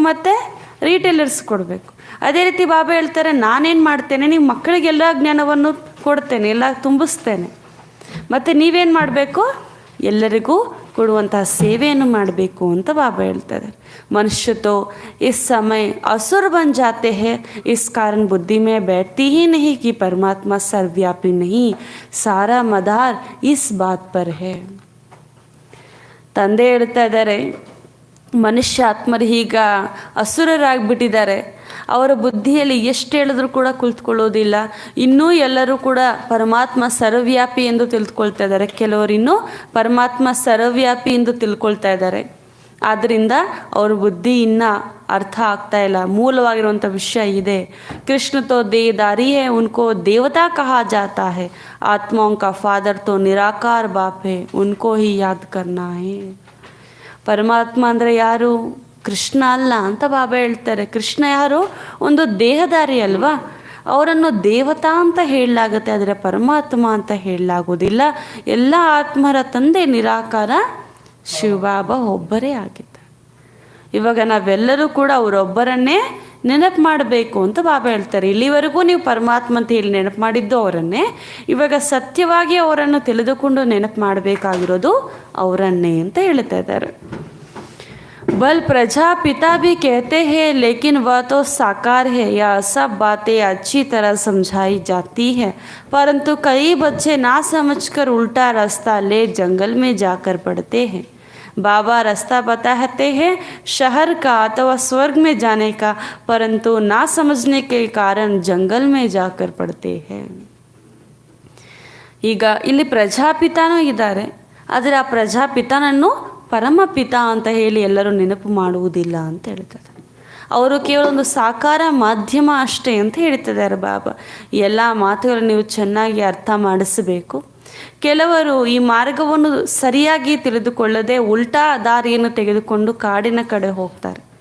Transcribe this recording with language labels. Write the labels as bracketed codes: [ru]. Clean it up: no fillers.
[kn] ಮತ್ತು ರೀಟೇಲರ್ಸ್ ಕೊಡಬೇಕು. ಅದೇ ರೀತಿ ಬಾಬಾ ಹೇಳ್ತಾರೆ, ನಾನೇನು ಮಾಡ್ತೇನೆ, ನಿಮ್ಮ ಮಕ್ಕಳಿಗೆಲ್ಲ ಜ್ಞಾನವನ್ನು ಕೊಡ್ತೇನೆ, ಎಲ್ಲ ತುಂಬಿಸ್ತೇನೆ. ಮತ್ತು ನೀವೇನು ಮಾಡಬೇಕು? ಎಲ್ಲರಿಗೂ ಕೊಡುವಂತಹ ಸೇವೆಯನ್ನು ಮಾಡಬೇಕು ಅಂತ ಬಾಬಾ ಹೇಳ್ತಾರೆ. [hi] मनुष्य तो इस समय असुर बन जाते हैं, इस कारण बुद्धि में बैठती ही नहीं कि परमात्मा सर्वव्यापी नहीं, सारा मदार इस बात पर है. [kn] ತಂದೆ ಹೇಳ್ತಾ ಇದ್ದಾರೆ, ಮನುಷ್ಯ ಆತ್ಮರು ಈಗ ಅಸುರರಾಗ್ಬಿಟ್ಟಿದ್ದಾರೆ. ಅವರ ಬುದ್ಧಿಯಲ್ಲಿ ಎಷ್ಟು ಹೇಳಿದ್ರು ಕೂಡ ಕುಳಿತುಕೊಳ್ಳೋದಿಲ್ಲ. ಇನ್ನೂ ಎಲ್ಲರೂ ಕೂಡ ಪರಮಾತ್ಮ ಸರ್ವವ್ಯಾಪಿ ಎಂದು ತಿಳ್ಕೊಳ್ತಾ ಇದ್ದಾರೆ. ಕೆಲವರು ಇನ್ನೂ ಪರಮಾತ್ಮ ಸರ್ವವ್ಯಾಪಿ ಎಂದು ತಿಳ್ಕೊಳ್ತಾ ಇದ್ದಾರೆ. ಆದ್ದರಿಂದ ಅವ್ರ ಬುದ್ಧಿ ಇನ್ನೂ ಅರ್ಥ ಆಗ್ತಾ ಇಲ್ಲ. ಮೂಲವಾಗಿರುವಂಥ ವಿಷಯ ಇದೆ. [hi] कृष्ण तो देहधारी है, उनको देवता कहा जाता है, आत्माओं का फादर तो निराकार बाप है, उनको ही याद करना है. [kn] ಪರಮಾತ್ಮ ಅಂದರೆ ಯಾರು? ಕೃಷ್ಣ ಅಲ್ಲ ಅಂತ ಬಾಬಾ ಹೇಳ್ತಾರೆ. ಕೃಷ್ಣ ಯಾರು? ಒಂದು ದೇಹಧಾರಿ ಅಲ್ವಾ, ಅವರನ್ನು ದೇವತಾ ಅಂತ ಹೇಳಲಾಗುತ್ತೆ, ಆದರೆ ಪರಮಾತ್ಮ ಅಂತ ಹೇಳಲಾಗೋದಿಲ್ಲ. ಎಲ್ಲ ಆತ್ಮರ ತಂದೆ ನಿರಾಕಾರ ಶಿವಬಾಬಾ ಒಬ್ಬರೇ ಆಗಿದ್ದಾರೆ. ಇವಾಗ ನಾವೆಲ್ಲರೂ ಕೂಡ ಅವರೊಬ್ಬರನ್ನೇ ನೆನಪು ಮಾಡಬೇಕು ಅಂತ ಬಾಬಾ ಹೇಳ್ತಾರೆ. ಇಲ್ಲಿವರೆಗೂ ನೀವು ಪರಮಾತ್ಮ ಅಂತ ಹೇಳಿ ನೆನಪು ಮಾಡಿದ್ದು ಅವರನ್ನೇ, ಇವಾಗ ಸತ್ಯವಾಗಿ ಅವರನ್ನು ತಿಳಿದುಕೊಂಡು ನೆನಪು ಮಾಡಬೇಕಾಗಿರೋದು ಅವರನ್ನೇ ಅಂತ ಹೇಳ್ತಾ ಇದ್ದಾರೆ. [hi] बल प्रजापिता भी कहते हैं, लेकिन वह तो साकार है. यह सब बातें अच्छी तरह समझाई जाती है, परंतु कई बच्चे ना समझकर उल्टा रास्ता ले जंगल में जाकर पड़ते हैं. बाबा रास्ता बताते हैं शहर का अथवा स्वर्ग में जाने का, परंतु ना समझने के कारण जंगल में जाकर पड़ते हैं. [kn] ಈಗ ಇಲ್ಲಿ ಪ್ರಜಾಪಿತಾನೂ ಇದ್ದಾರೆ, ಆದರೆ ಆ ಪ್ರಜಾಪಿತಾನನ್ನು ಪರಮಪಿತ ಅಂತ ಹೇಳಿ ಎಲ್ಲರೂ ನೆನಪು ಮಾಡುವುದಿಲ್ಲ ಅಂತ ಹೇಳ್ತಾರೆ. ಅವರು ಕೇವಲ ಒಂದು ಸಾಕಾರ ಮಾಧ್ಯಮ ಅಷ್ಟೇ ಅಂತ ಹೇಳ್ತಿದ್ದಾರೆ ಬಾಬಾ. ಎಲ್ಲ ಮಾತುಗಳನ್ನು ನೀವು ಚೆನ್ನಾಗಿ ಅರ್ಥ ಮಾಡಿಸಬೇಕು. ಕೆಲವರು ಈ ಮಾರ್ಗವನ್ನು ಸರಿಯಾಗಿ ತಿಳಿದುಕೊಳ್ಳದೆ ಉಲ್ಟಾ ದಾರಿಯನ್ನು ತೆಗೆದುಕೊಂಡು ಕಾಡಿನ ಕಡೆ ಹೋಗ್ತಾರೆ.